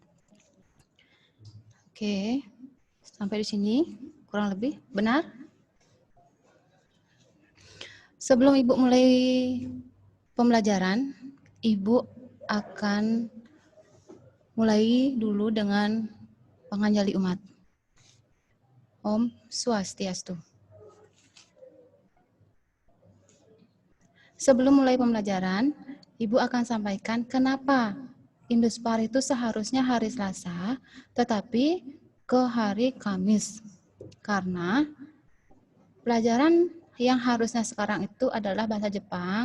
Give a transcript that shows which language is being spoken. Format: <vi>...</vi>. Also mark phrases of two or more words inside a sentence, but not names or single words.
<id>Oke, sampai di sini kurang lebih benar. Sebelum Ibu mulai pembelajaran, Ibu akan mulai dulu dengan panganjali umat.</id> <ban>Om Swastiastu.</ban> <id>Sebelum mulai pembelajaran, Ibu akan sampaikan kenapa Induspar itu seharusnya hari Selasa, tetapi ke hari Kamis. Karena pelajaran yang harusnya sekarang itu adalah bahasa Jepang.</id>